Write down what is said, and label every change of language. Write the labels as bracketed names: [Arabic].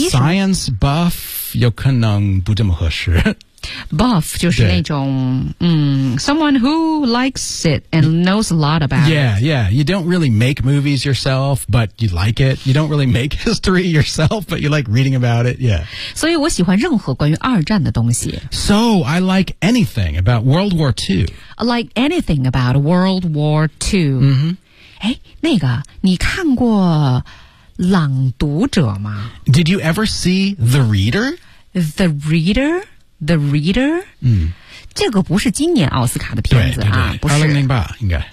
[Chinese] Science buff 有可能不这么合适。 [English] Buff [Chinese] 就是那种 [English] someone who likes it and knows a lot about yeah, it. Yeah, yeah. You don't really make movies yourself, but you like it. You don't really make history yourself, but you like reading about it. Yeah. [Chinese] 所以我喜欢任何关于二战的东西。 [English] So I like anything about World War II. I like anything about World War II. [Chinese] 哎，那个，你看过《朗读者》吗？ [English] Did you ever see The Reader? The Reader? The Reader? [Chinese] 这个不是今年奥斯卡的片子啊，对对对不是 2008应该